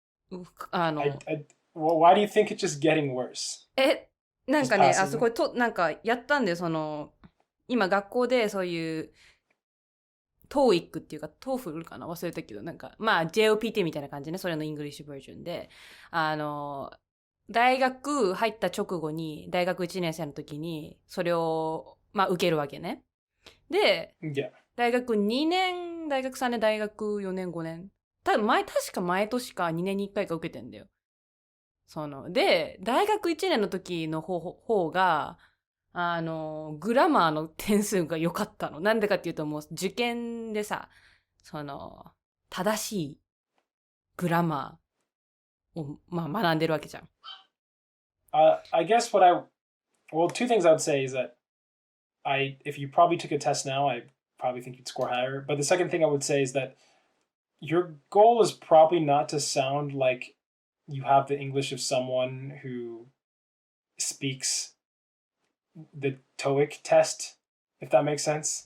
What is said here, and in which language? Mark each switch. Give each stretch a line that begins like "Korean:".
English: well, why do you think it's just getting worse?
Japanese: なんかね、
English: Just passing?
Japanese: そこと、なんかやったんだよ、今学校でそういう、TOEIC っていうか、TOEFL かな忘れたけど、なんか、まあ、JOPT みたいな感じね、それのイングリッシュバージョンで、大学入った直後に、大学1年生の時に、それを、まあ、受けるわけね。で、
English: Yeah.
Japanese: 大学2年、大学3年、大学4年、5年。確か毎年か2年に1回か受けてんだよ。で、大学1年の時の方が、グラマーの点数が良かったの。なんでかっていうと、もう受験でさ、正しいグラマーを、まあ、学んでるわけじゃん。
English: I guess well, two things I would say is that if you probably took a test now, I probably think you'd score higher. But the second thing I would say is that your goal is probably not to sound like you have the English of someone who speaks the TOEIC test, if that makes sense.